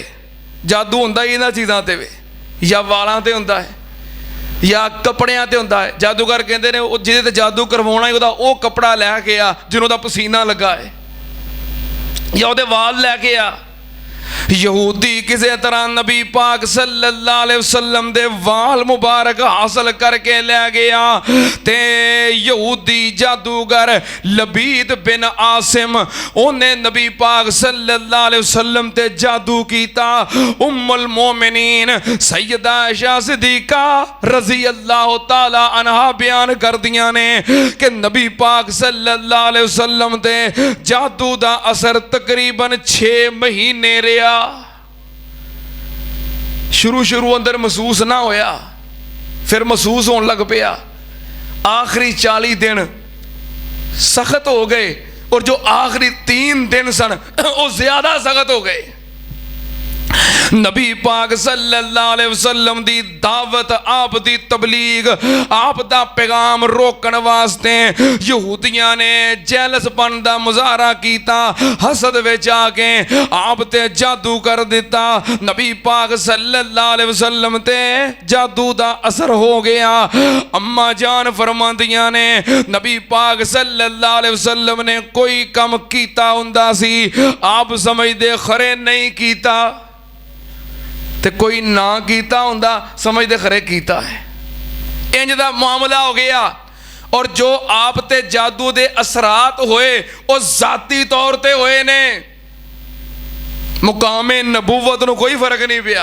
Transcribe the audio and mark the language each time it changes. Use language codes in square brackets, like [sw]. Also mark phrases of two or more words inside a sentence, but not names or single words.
[pa] جادو ہوندا ہی انہاں چیزاں تے وے، یا والاں تے ہوندا ہے یا کپڑیاں تے ہوندا ہے. جادوگر کہتے ہیں جہدے تے جادو کرواؤنا ہے وہ کپڑا لیکے آ جنہاں دا پسینہ لگا ہے، یا اوہدے وال لیکے آ. یہودی کسی طرح نبی پاک [ar] صلى الله عليه وسلم [pa] دے وال مبارک حاصل کرکے لے گیا تے یہودی جادوگر لبید بن عاصم انہیں نبی پاک [ar] صلى الله عليه وسلم [pa] تے جادو کیتا. ام المومنین سیدہ عائشہ صدیقہ [ar] رضي الله تعالى عنها [pa] بیان کر دیاں نے کہ نبی پاک [ar] صلى الله عليه وسلم [pa] تے جادو دا اثر تقریباً 6 مہینے رہا. شروع اندر محسوس نہ ہویا، فیر محسوس ہون لگ پیا. آخری 40 دن سخت ہو گئے اور جو آخری 3 دن سن وہ زیادہ سخت ہو گئے. نبی پاک [ar] صلى الله عليه وسلم [pa] دی دعوت، آپ دی تبلیغ، آپ دا پیغام روکن واسطے یہودیاں نے جیلسپن دا مظاہرہ کیتا. حسد وچ آکے آپ تے جادو کر دتا. نبی پاک [ar] صلى الله عليه وسلم [pa] تے جادو دا اثر ہو گیا. اماں جان فرماندیاں نے نبی پاک [ar] صلى الله عليه وسلم [pa] نے کوئی کام کیتا ہوندا سی، آپ سمجھدے کھرے نہیں کیتا، تے کوئی نہ کیتا ہوندا سمجھدے کھرے کیتا ہے. انج دا معاملہ ہو گیا. اور جو آپ تے جادو دے اثرات ہوئے وہ ذاتی طور تے ہوئے نے، مقامِ نبوت نوں کوئی فرق نہیں پیا.